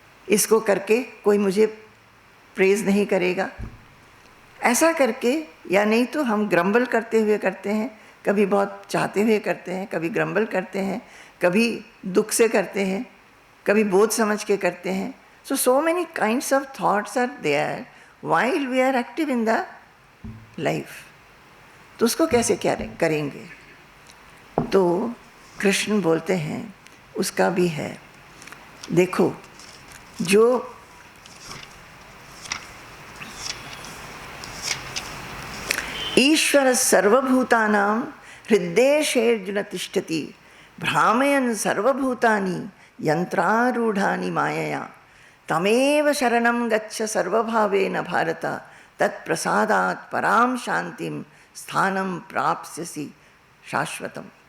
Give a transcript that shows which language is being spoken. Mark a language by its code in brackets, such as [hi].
[hi] इसको करके कोई मुझे प्रेज़ नहीं करेगा, ऐसा करके, या नहीं तो हम ग्रम्बल करते हुए करते हैं, कभी बहुत चाहते हुए करते हैं, कभी ग्रम्बल करते हैं, कभी दुख से करते हैं, कभी बोझ समझ के करते हैं. [en] So many kinds of thoughts are there while we are active in the life. [hi] तो उसको कैसे क्या करेंगे? तो कृष्ण बोलते हैं उसका भी है. [sa] देखो, जो ईश्वर सर्वभूतानां हृद्देशेऽर्जुन तिष्ठति भ्रामयन् सर्वभूतानि यन्त्रारूढानि मायया तमेव शरणं गच्छ सर्वभावेन भारत तत्प्रसादात् परां शांतिं स्थानं प्राप्स्यसि शाश्वतम.